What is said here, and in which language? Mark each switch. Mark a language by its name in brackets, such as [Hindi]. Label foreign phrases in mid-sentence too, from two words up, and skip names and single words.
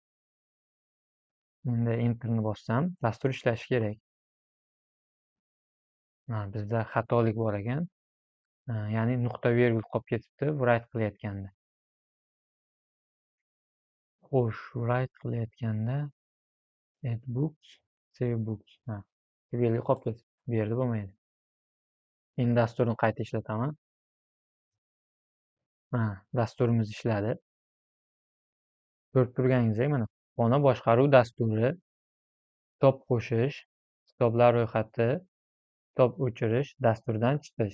[Uzbek] Endi enterni bossam, dastur ishlashi kerak. Bizda xatolik bor ekan. Ya'ni nuqta vergul qolib ketibdi write qilayotganda. Xo'sh, write qilayotganda [English] add books, save books. [Uzbek] Vergul qolib ketibdi. Bu yerda bo'lmaydi. Endi dasturni qayta ishlataman. Dasturimiz ishladi. Ko'rib turganingizdek, mana xona boshqaruv dasturi, kitob qo'shish, kitoblar ro'yxati, kitob o'chirish, dasturdan chiqish.